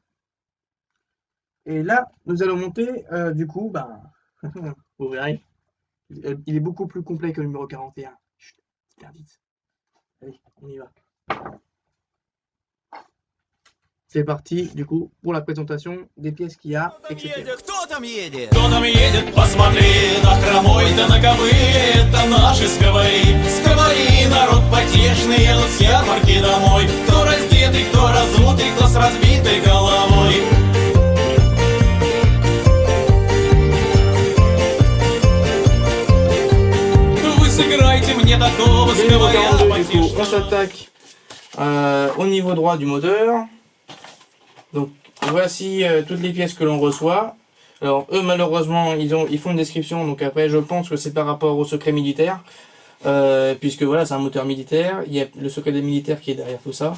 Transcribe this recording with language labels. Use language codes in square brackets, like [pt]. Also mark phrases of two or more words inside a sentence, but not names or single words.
[fr] Et là, nous allons monter, du coup, vous verrez, il est beaucoup plus complet que le numéro 41. Chut, petite indice. Allez, on y va. C'est parti, du coup, pour la présentation des pièces qu'il y a, etc. [ru] Кто там едет? Кто там едет? Посмотри, на хромой да на ковыле. Это наши сковари. Сковари, народ потешный, едут с ярмарки домой. Кто раздетый, кто разутый, кто с разбитой головой. Вы сыграйте мне такого сковаря потешного. [fr] On s'attaque au niveau droit du moteur. Donc voici toutes les pièces que l'on reçoit. Alors eux malheureusement ils font une description, donc après je pense que c'est par rapport au secret militaire, puisque voilà c'est un moteur militaire, il y a le secret des militaires qui est derrière tout ça.